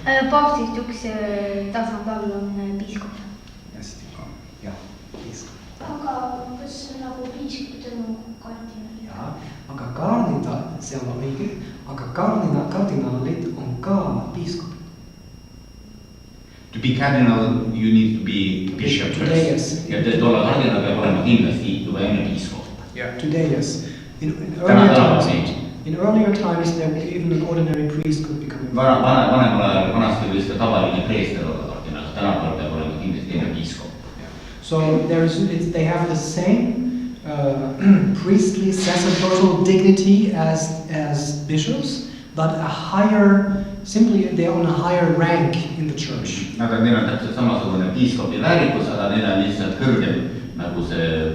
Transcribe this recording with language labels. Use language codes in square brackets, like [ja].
[et] Paavstist üks tasand all on piiskop. Hästi, jah, piiskop. Aga kas nagu piiskopid on kardinalid? Jaa, aga kardinal, see on õige, aga kardinalid on ka piiskopid. [en] To be cardinal, you need to be bishop Today, first. yes. [et] Ja et olla kardinal peab olema kindlasti juba enne piiskop. [en] Today, yes. In earlier times, there even an ordinary priest could become. [et] Vanasti võis ka tavaline preester olla kardinal, tänapäeval peab olema kindlasti enne piiskop. [en] So they have the same priestly sacerdotal dignity as bishops, but a higher. Simply, they are on a higher rank in the church. [et] Neil on täpselt samasugune piiskopi väärikus, aga neil on lihtsalt kõrgem nagu see...